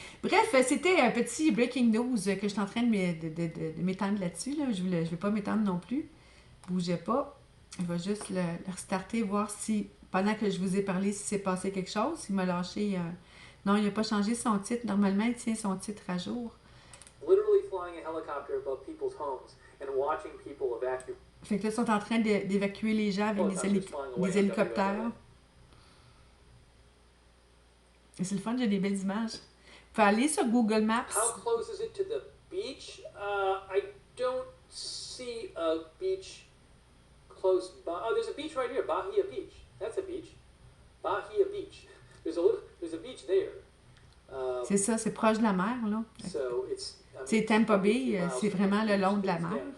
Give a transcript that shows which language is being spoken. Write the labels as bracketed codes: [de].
[fr] Bref, c'était un petit breaking news que je suis en train de m'étendre là-dessus. Là. Je ne vais pas m'étendre non plus. Bougez pas. Je vais juste le restarter, voir si, pendant que je vous ai parlé, si s'est passé quelque chose. Il m'a lâché. Non, il n'a pas changé son titre. Normalement, il tient son titre à jour. [en] Literally flying a helicopter above people's homes and watching people evacuate. [fr] Fait que là, ils sont en train d'évacuer les gens avec des hélicoptères. Et c'est le fun, j'ai des belles images. Faut aller sur Google Maps. [en] How close is it to the beach? I don't see a beach close by. Oh, there's a beach right here, Bahia Beach. That's a beach. Bahia Beach. There's a beach there. [fr] C'est ça, c'est proche de la mer, là. C'est Tampa Bay, c'est vraiment le long de la mer.